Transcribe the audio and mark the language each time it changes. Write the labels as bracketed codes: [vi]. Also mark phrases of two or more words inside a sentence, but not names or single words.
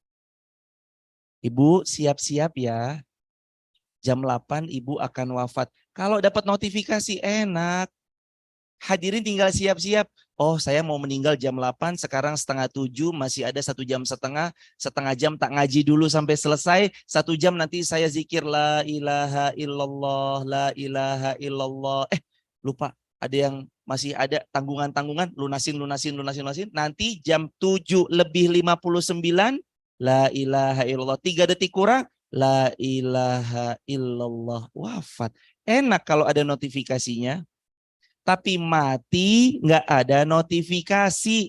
[id] Ibu siap-siap ya. Jam 8 ibu akan wafat. Kalau dapat notifikasi enak. Hadirin tinggal siap-siap. Oh saya mau meninggal jam 8, sekarang setengah 7, masih ada 1 jam setengah jam tak ngaji dulu sampai selesai. 1 jam nanti saya zikir [ar] لا إله إلا الله، لا إله إلا الله. [id] Lupa, ada yang masih ada tanggungan-tanggungan, lunasin. Nanti jam 7 lebih 59, [ar] لا إله إلا الله. [id] 3 detik kurang, [ar] لا إله إلا الله, [id] wafat. Enak kalau ada notifikasinya. Tapi mati nggak ada notifikasi.